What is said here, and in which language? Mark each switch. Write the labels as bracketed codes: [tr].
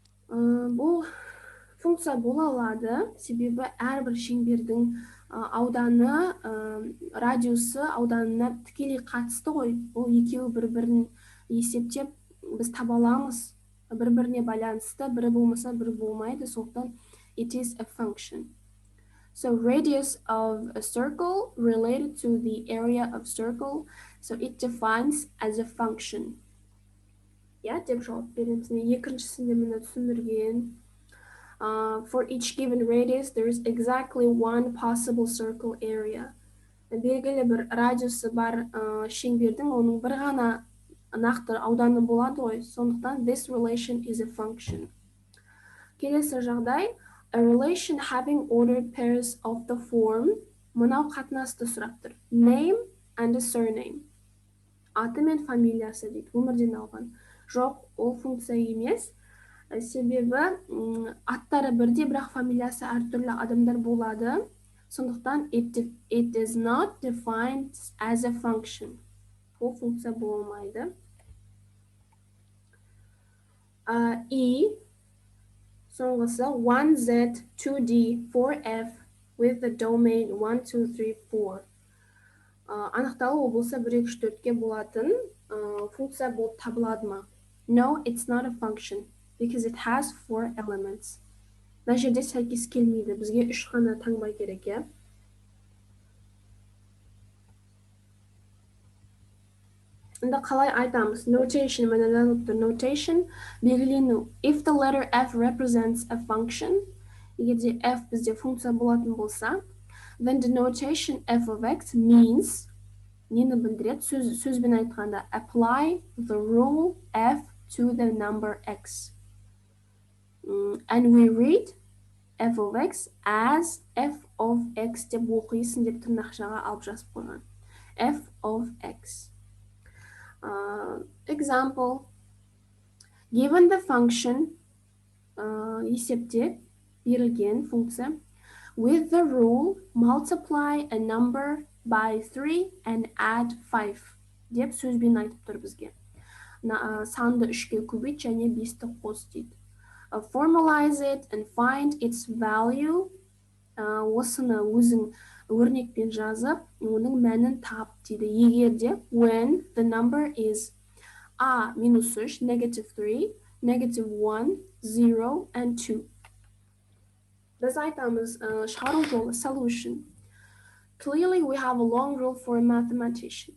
[kk] Бұл функция бола алады, себебі әрбір шеңбердің ауданы, радиусы ауданына тікелей қатысты ғой. Бұл екеуі бір-бірін есептеп біз таба аламыз. Бір-біріне байланысты, бірі болмаса бірі болмайды, сондықтан [en] it is a function. So radius of a circle related to the area of circle, so it defines as a function. [kk] Я деп жауап береміз. Екіншісінде мені түсіндірген. [en] For each given radius, there is exactly one possible circle area. [kk] Белгілі бір радиусы бар шеңбердің оның бір ғана нақты ауданы болады ғой. Сондықтан [en] this relation is a function. [kk] Келесі жағдай, [en] a relation having ordered pairs of the form, [kk] мынау қатынасты сұрап тұр. [en] Name and a surname. [kk] Аты мен фамилиясы дейді, өмірден алған. Жоқ, ол функция емес. Себебі аттары бірде, бірақ фамилиясы әртүрлі адамдар болады. Сондықтан [en] it is not defined as a function. [kk] Ол функция болмайды. E. Соңғысы [en] 1z, 2d, 4f with the domain 1, 2, 3, 4. [kk] Анықталу болса 1, 2, 4-ке болатын функция болып табылады ма? [en] No, it's not a function because it has 4 elements. [kk] Мына жерде сәйкес келмейді. Бізге 3 қана таңбай керек, я? Енді қалай айтамыз? [en] Notation, notation, [kk] белгілену. [en] If the letter f represents a function, [kk] егерде f бізде функция болатын болса, [en] then the notation f of x means, [kk] нені білдіреді? Сөзбен айтқанда, [en] apply the rule f to the number x. And we read f of x as f of x [kk] деп оқисын деп тырнақшаға алып жазып қойған. [en] F of x. Example, given the function, [kk] есепте берілген функция, [en] with the rule multiply a number by 3 and add 5 [kk] деп сөзбен айтып тұр бізге. Санды 3-ке көбейт және 5-ті қос дейді. [en] formalize it and find its value. [kk] Осыны өзің өрнекпен жазып, оның мәнін тап дейді. Егер де [en] when the number is minus 3, negative 3, negative 1, 0, and 2. [kk] Biz aytamiz шығару жолы [en] solution. Clearly, we have a long rule for a mathematician.